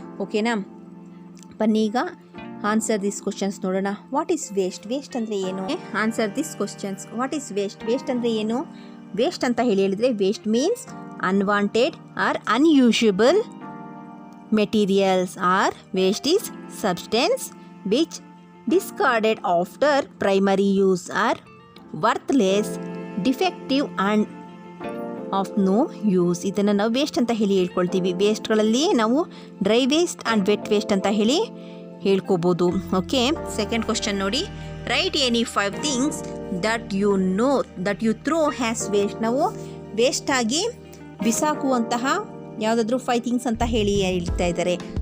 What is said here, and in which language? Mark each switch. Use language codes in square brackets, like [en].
[kn] ಓಕೆನಾ? ಬನ್ನಿ ಈಗ ಆನ್ಸರ್ ದಿಸ್ ಕ್ವಶನ್ಸ್ ನೋಡೋಣ. [en] What is waste? [kn] ವೇಸ್ಟ್ ಅಂದರೆ ಏನು? Answer this questions. [en] What is waste? [kn] Waste ಅಂದರೆ ಏನು? ವೇಸ್ಟ್ ಅಂತ ಹೇಳಿದರೆ, [en] Waste means unwanted or unusable materials, or waste is substance which discarded after primary use are worthless, defective and of no use. [kn] ಇದನ್ನು ನಾವು waste ಅಂತ ಹೇಳಿ ಹೇಳ್ಕೊಳ್ತೀವಿ. ವೇಸ್ಟ್ಗಳಲ್ಲಿ ನಾವು dry waste and vet waste ಅಂತ ಹೇಳಿ ಹೇಳ್ಕೊಬೋದು. [en] Okay, second question ನೋಡಿ. Write any 5 things that you throw has waste. [kn] ನಾವು ವೇಸ್ಟಾಗಿ ಬಿಸಾಕುವಂತಹ ಯಾವುದಾದ್ರೂ 5 ಥಿಂಗ್ಸ್ ಅಂತ ಹೇಳ್ತಾ ಇದ್ದಾರೆ.